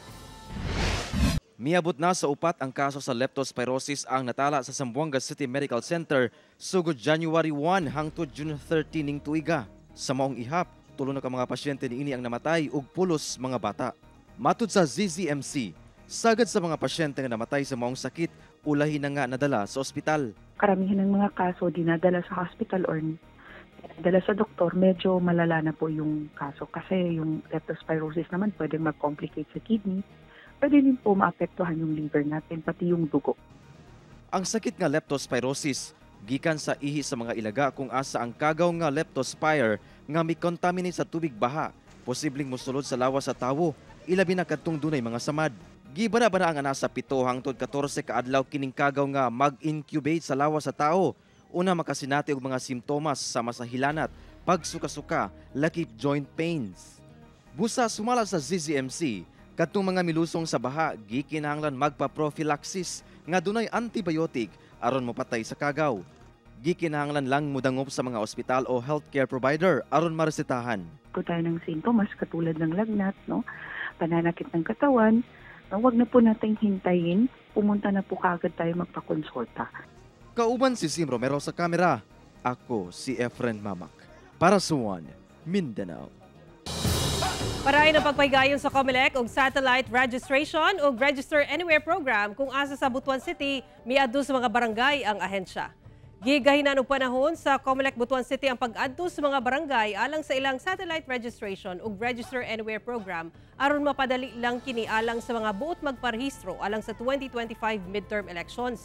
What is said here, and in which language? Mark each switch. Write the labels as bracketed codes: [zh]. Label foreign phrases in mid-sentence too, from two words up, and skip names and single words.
[ceb] Miabot na sa upat ang kaso sa leptospirosis ang natala sa Zamboanga City Medical Center sugod January 1 hangtod June 13 ning tuiga. Sa maong ihap, tulo na ka mga pasyente niini ang namatay ug pulos mga bata. Matud sa ZZMC, sagad sa mga pasyente nga namatay sa maong sakit, ulahi na nga nadala sa ospital. [tl] Karamihan ng mga kaso dinadala sa hospital or dala sa doktor, medyo malala na po yung kaso kasi yung leptospirosis naman pwedeng mag-complicate sa kidney, pwede din po maapektuhan yung liver natin, pati yung dugo. [ceb] Ang sakit nga leptospirosis, gikan sa ihi sa mga ilaga kung asa ang kagaw nga leptospire nga mi-contaminate sa tubig baha, posibleng mosulod sa lawas sa tawo, ilabi na kadtong dunay mga samad. Gibana-bana ang nasa 7 hangtod 14 ka adlaw kining kagaw nga mag-incubate sa lawas sa tao. Una makasinati og mga simptomas sama sa hilanat, pagsuka-suka, lakip [en] joint pains. [ceb] Busa sumala sa ZZMC, kadtong mga milusong sa baha gikinahanglan magpa-prophylaxis nga dunay antibiotic aron mopatay sa kagaw. Gikinahanglan lang mudangop sa mga ospital o healthcare provider aron maresetahan. [tl] Kung tayo ng sintomas katulad ng lagnat, pananakit ng katawan, huwag na po nating hintayin, pumunta na po kaagad tayo magpakonsulta. [ceb] Kauban si Sim Romero sa kamera. Ako si Efren Mamak para sa One Mindanao. Parayon ang pagpahigayon sa COMELEC og [en] satellite registration [ceb] o Register Anywhere program kung asa sa Butuan City, miadto sa mga barangay ang ahensya. Gigahinan og panahon sa COMELEC Butuan City ang pag-adto sa mga barangay alang sa ilang [en] satellite registration [ceb] o Register Anywhere program aron mapadali lang kini alang sa mga buot magparehistro alang sa 2025 [en] midterm elections.